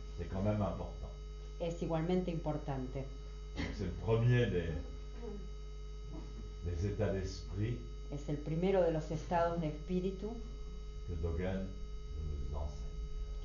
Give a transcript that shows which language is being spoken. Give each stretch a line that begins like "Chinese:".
French: c'est quand même important.
Spanish: es igualmente importante.
French: Donc c'est le premier des états d'esprit
Spanish: Es el primero de los estados de espíritu
French: que Dogen nous enseigne.